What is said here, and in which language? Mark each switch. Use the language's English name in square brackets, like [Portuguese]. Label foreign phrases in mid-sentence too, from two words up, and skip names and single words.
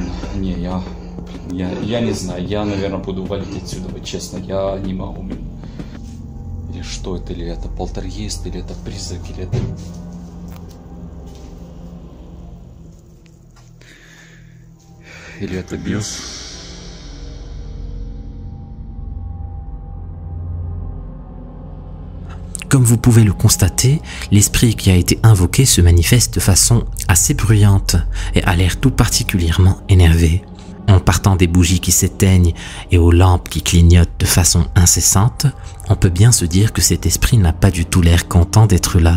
[Russian] Не, я не знаю. Я, наверное, буду валить отсюда. Вот честно, я не могу. Или что это? Или это полтергейст? Или это призрак? Или это... Или это бес? [French] Comme vous pouvez le constater, l'esprit qui a été invoqué se manifeste de façon assez bruyante et a l'air tout particulièrement énervé. En partant des bougies qui s'éteignent et aux lampes qui clignotent de façon incessante, on peut bien se dire que cet esprit n'a pas du tout l'air content d'être là.